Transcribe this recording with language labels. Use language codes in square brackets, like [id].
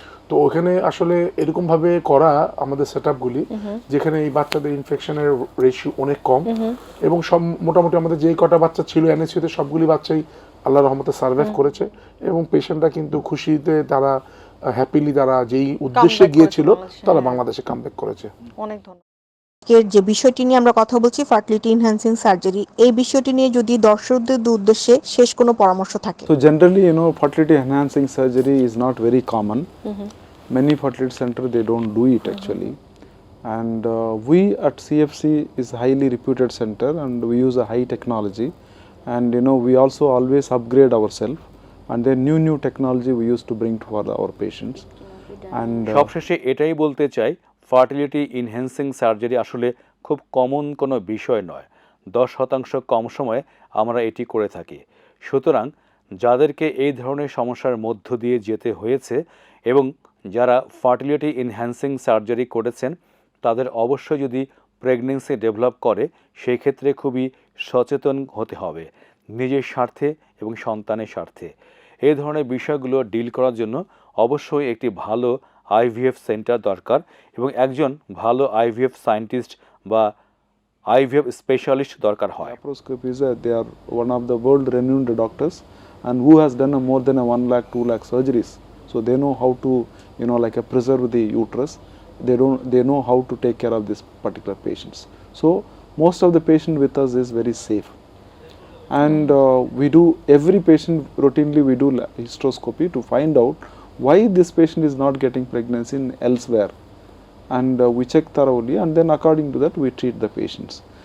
[bn] তো ওখানে আসলে এরকমভাবে করা আমাদের সেটআপগুলি যেখানে এই বাচ্চাদের ইনফেকশনের রেশিও অনেক কম এবং সব মোটামুটি আমাদের যেই কটা বাচ্চা ছিল এনএসইউতে সবগুলি বাচ্চাই আল্লাহর রহমতে সার্ভাইভ করেছে এবং পেশেন্টরা কিন্তু খুশিতে তারা হ্যাপিলি তারা যেই উদ্দেশ্যে গিয়েছিল তারা বাংলাদেশে কামব্যাক করেছে। অনেক ধন্যবাদ। আজকের যে বিষয়টি নিয়ে আমরা কথা বলছি ফার্টিলিটি এনহ্যান্সিং সার্জারি, এই বিষয়টি নিয়ে যদি দর্শকদের উদ্দেশ্যে শেষ কোনো পরামর্শ থাকে। [en] So generally, fertility enhancing surgery is not very common. Many fertility centers they don't do it actually, and we at CFC is highly reputed center, and we use a high technology, and we also always upgrade ourselves, and then new technology we used to bring for our patients. And [bn] সবশেষে এটাই বলতে চাই, fertility enhancing surgery আসলে খুব common কোনো বিষয় নয়। 10% কম সময়ে আমরা এটি করে থাকি। সুতরাং যাদেরকে এই ধরনের সমস্যার মধ্য দিয়ে যেতে হয়েছে এবং যারা ফার্টিলিটি ইনহ্যান্সিং সার্জারি করেছেন তাদের অবশ্যই যদি প্রেগনেন্সি ডেভেলপ করে সেই ক্ষেত্রে খুবই সচেতন হতে হবে নিজের স্বার্থে এবং সন্তানের স্বার্থে। এই ধরনের বিষয়গুলো ডিল করার জন্য অবশ্যই একটি ভালো আইভিএফ সেন্টার দরকার এবং একজন ভালো আইভিএফ সায়েন্টিস্ট বা আইভিএফ স্পেশালিস্ট দরকার হয়। [en] laparoscopy is they are one of the world renowned doctors, and who has done more than 1 lakh 2 lakh surgeries, so they know how to preserve the uterus. They know how to take care of this particular patients. So most of the patient with us is very safe, and we do every patient routinely we do hysteroscopy to find out why this patient is not getting pregnancy elsewhere, and we check thoroughly, and then according to that we treat the patients.